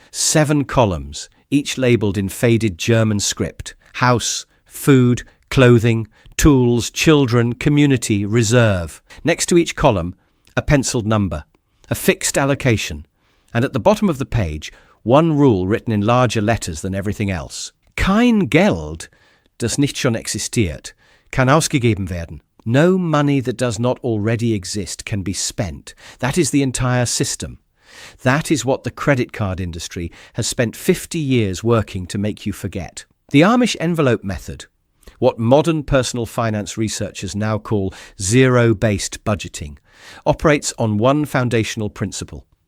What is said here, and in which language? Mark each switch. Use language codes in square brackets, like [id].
[en] 7 columns, each labelled in faded German script. House, food, clothing, tools, children, community, reserve. Next to each column, a penciled number, a fixed allocation, and at the bottom of the page, one rule written in larger letters than everything else. [de] Kein Geld, das nicht schon existiert, kann ausgegeben werden. [en] No money that does not already exist can be spent. That is the entire system. That is what the credit card industry has spent 50 years working to make you forget. The Amish envelope method, what modern personal finance researchers now call zero-based budgeting, operates on one foundational principle.